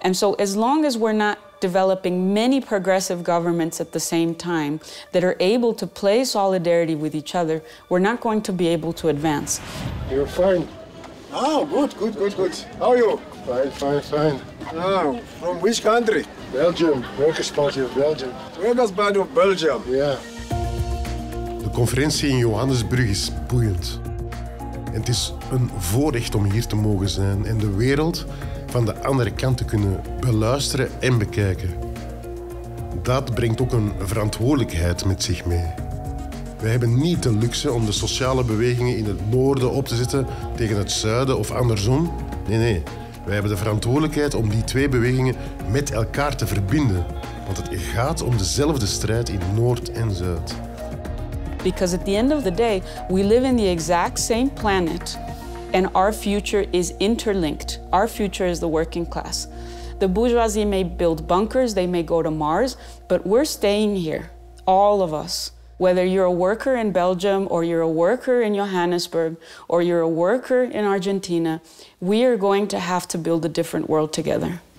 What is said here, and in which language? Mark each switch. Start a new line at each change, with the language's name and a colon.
English: And so as long as we're not developing many progressive governments at the same time that are able to play solidarity with each other, we're not going to be able to advance. You're fine. Oh, good. How are you? Fine. Oh, from which country? Belgium, Workers' Party of Belgium. Workers' Party of Belgium.
Dutch: Ja. De conferentie in Johannesburg is boeiend. En het is een voorrecht om hier te mogen zijn en de wereld van de andere kant te kunnen beluisteren en bekijken. Dat brengt ook een verantwoordelijkheid met zich mee. Wij hebben niet de luxe om de sociale bewegingen in het noorden op te zetten tegen het zuiden of andersom. Nee. Wij hebben de verantwoordelijkheid om die twee bewegingen met elkaar te verbinden. Want het gaat om dezelfde strijd in Noord en Zuid.
English: Because at the end of the day, we live in the exact same planet and our future is interlinked. Our future is the working class. The bourgeoisie may build bunkers, they may go to Mars, but we're staying here, all of us. Whether you're a worker in Belgium or you're a worker in Johannesburg or you're a worker in Argentina, we are going to have to build a different world together.